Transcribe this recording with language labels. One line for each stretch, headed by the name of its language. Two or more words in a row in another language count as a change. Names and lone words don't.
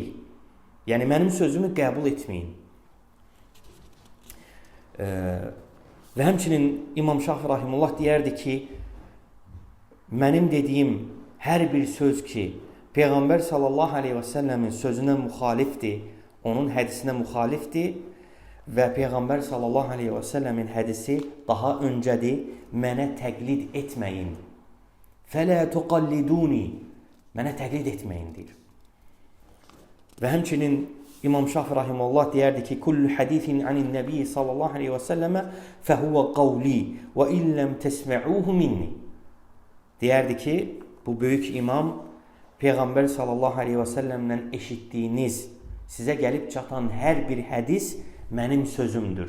Azerbaijani: Yəni, mənim sözümü qəbul etməyin. Və həmçinin İmam Şafi rahimehullah deyərdi ki, mənim dediyim hər bir söz ki, Peyğəmbər
Arabic: صلى الله عليه وسلم
Azerbaijani: sözünə müxalifdir, onun hədisinə müxalifdir və Peyğəmbər
Arabic: صلى الله عليه وسلم
Azerbaijani: hədisi daha öncədir, mənə təqlid etməyin.
Arabic: فلا تقلدوني,
Azerbaijani: mənə təqlid etməyin deyir. Və həmçinin İmam Şafi rahimehullah deyərdi ki,
Arabic: كل حديث عن النبي صلى الله عليه وسلم فهو قولي وإن لم تسمعوه مني.
Azerbaijani: Deyərdi ki, bu böyük imam Peyğəmbər
Arabic: صلى الله عليه وسلم
Azerbaijani: eşitdiyiniz, sizə gəlib çatan hər bir hədis mənim sözümdür.